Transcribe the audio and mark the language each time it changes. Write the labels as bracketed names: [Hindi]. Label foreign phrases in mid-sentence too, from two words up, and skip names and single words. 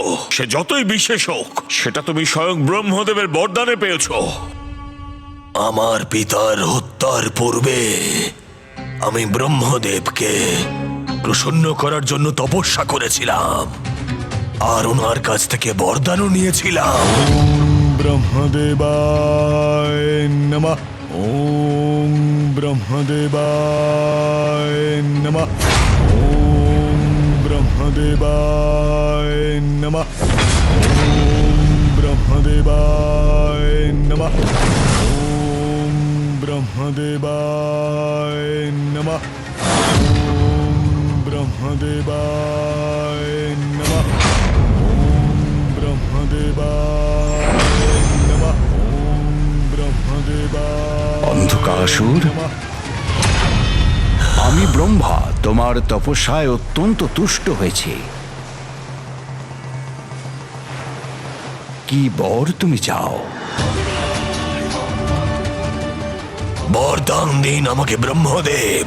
[Bangla] সে যতই বিশেষ হোক, সেটা তুমি স্বয়ং ব্রহ্মদেবের বরদানে পেয়েছো। আমার পিতার হত্যার পূর্বে আমি ব্রহ্মদেবকে প্রসন্ন করার জন্য তপস্যা করেছিলাম, আর ওনার কাছ থেকে বরদানও নিয়েছিলাম। [Sanskrit] ब्रह्मदेवाय नमः। ओम ब्रह्मदेवाय नमः। ओम ब्रह्मदेवाय नमः। ओम ब्रह्मदेवाय नमः। ओम ब्रह्मदेवाय नमः। ओम ब्रह्मदेवाय नमः। ओम ब्रह्मदेवाय नमः। ओम ब्रह्मदेवाय। [Bangla] অন্ধকাসুর, আমি ব্রহ্মা তোমার তপস্যায় অত্যন্ত তুষ্ট হয়েছি। কি বর তুমি চাও? বরদান দিন আমাকে ব্রহ্মদেব।